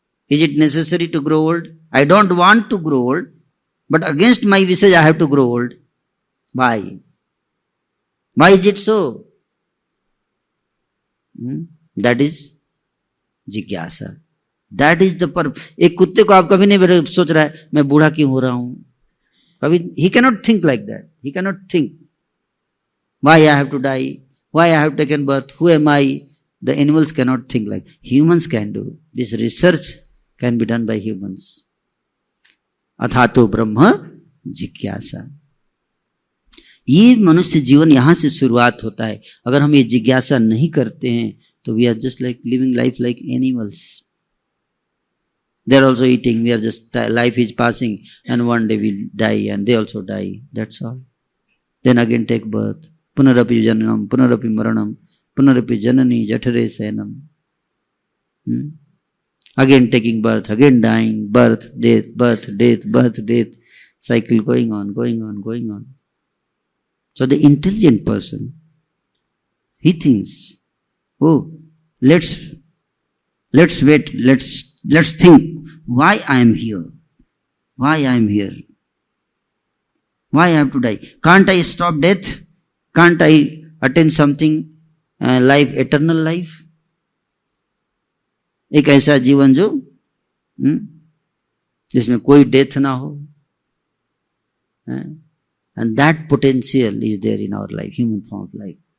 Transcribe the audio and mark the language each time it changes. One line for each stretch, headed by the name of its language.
English: Is it necessary to grow old? I don't want to grow old, but against my wishes I have to grow old. Why? Why is it so? That is जिज्ञासा। That is the purpose.
Hindi: एक कुत्ते को आप कभी नहीं सोच रहा है मैं बूढ़ा क्यों हो रहा हूं,
English: कभी he can not think like that. He can not think why I have to die, why I have taken birth, who am I. The animals can not think like, humans can do this. Research can be done by humans.
Sanskrit: अथातो ब्रह्म जिज्ञासा।
Hindi: ये मनुष्य जीवन यहां से शुरुआत होता है। अगर हम ये जिज्ञासा नहीं करते हैं तो
English: We are just like living life like animals. They are also eating, we are just, life is passing and one day we'll die and they also die, that's all. Then again take birth,
Sanskrit: punarapi jananam, punarapi maranam, punarapi janani jathare sayanam.
English: Again taking birth, again dying, birth, death, birth, death, birth, death, cycle going on, going on, going on. So the intelligent person, he thinks, oh, let's wait, let's think why I am here, why I am here, why I have to die. Can't I stop death? Can't I attain something, life, eternal life?
Hindi: एक ऐसा जीवन जो जिसमें कोई death ना हो,
English: And that potential is there in our life, human form of life.